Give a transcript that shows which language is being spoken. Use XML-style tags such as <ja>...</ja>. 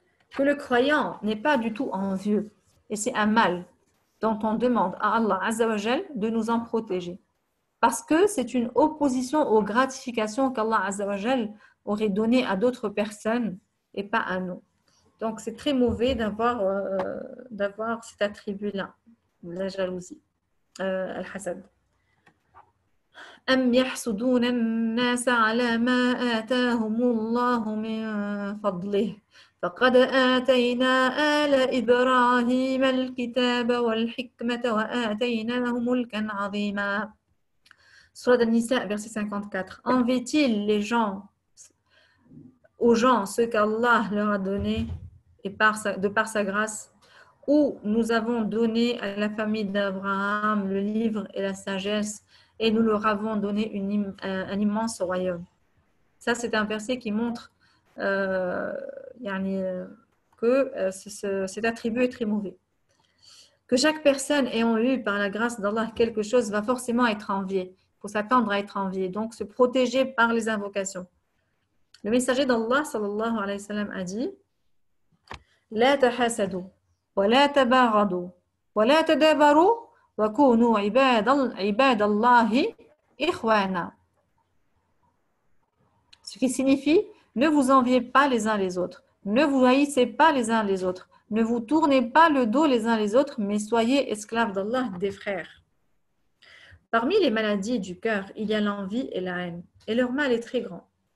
<fr>Que le croyant n'est pas du tout envieux et c'est un mal dont on demande à Allah Azza wa Jal de nous en protéger parce que c'est une opposition aux gratifications qu'Allah Azza wa Jal aurait données à d'autres personnes et pas à nous. Donc c'est très mauvais d'avoir cet attribut-là, la jalousie, al-hasad.</fr> <ar>أم يحسدون الناس على ما آتاهم الله من فضله فقد آتينا آل إبراهيم الكتاب والحكمة وآتيناهم ملكا عظيما.</ar> <fr>Surat An-Nisa, verset 54. Envient-il aux gens ce qu'Allah leur a donné et de par sa grâce, où nous avons donné à la famille d'Abraham le livre et la sagesse et nous leur avons donné un immense royaume. Ça, c'est un verset qui montre que cet attribut est très mauvais. Que chaque personne ayant eu par la grâce d'Allah quelque chose va forcément être enviée. Il faut s'attendre à être envié, donc se protéger par les invocations. Le messager d'Allah</fr> <ar>sallallahu alayhi wa sallam</ar> <fr>a dit</fr> <ar>لا تحاسدوا ولا تباغضوا ولا تدابروا وكونوا عباد الله إخوانا.</ar> <fr>Ce qui signifie ne vous enviez pas les uns les autres, ne vous haïssez pas les uns les autres, ne vous tournez pas le dos les uns les autres, mais soyez esclaves d'Allah, des frères. Parmi les maladies du cœur, il y a l'envie et la haine, et leur mal est très grand.</fr>